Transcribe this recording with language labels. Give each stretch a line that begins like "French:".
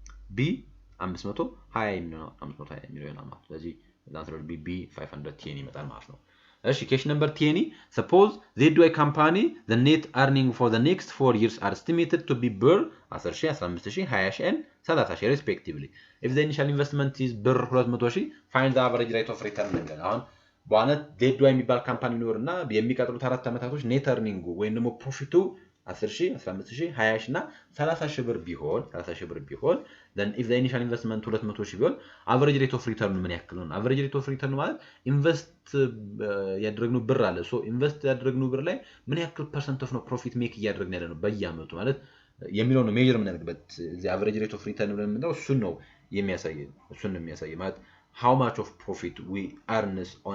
Amharic: ቢ 520 የሚለው 520 የሚለው ይሆናል ማለት ነው። ስለዚህ ላንትሮድ ቢ 510 ይመጣል ማለት ነው። እሺ ኬሽ ነምበር 10
English: suppose ZY company the net earning for the next 4 years are estimated to be ብር 10,000 15,000 20,000 and 30,000 respectively. If the initial investment is ብር 200,000 find the average rate of return
Amharic: እንላለን። አሁን በዋናነት ZY የሚባል ካምፓኒ ኖርና የሚቀጥሉት 4 ዓመታቶች ኔት earning ወይም ደግሞ ፕሮፊቱ 10,000 15,000 20,000 እና 30,000 ብር ቢሆን
English: then if the initial investment
Amharic: 200,000 ቢሆን average rate of return ምን ያክል ነው? average rate of return ማለት ኢንቨስት ያደረግነው ብር አለ። ኢንቨስት ያደረግነው ብር ላይ ምን ያክል ፐርሰንት ኦፍ ነው ፕሮፊት ሜክ እያደረግን ያለ ነው በየአመቱ ማለት የሚለው ነው ሜጀር የምናደርግበት። እዚህ average rate of return ብለን የምንለው እሱን ነው የሚያሳይ ማለት
English: how much of profit we earns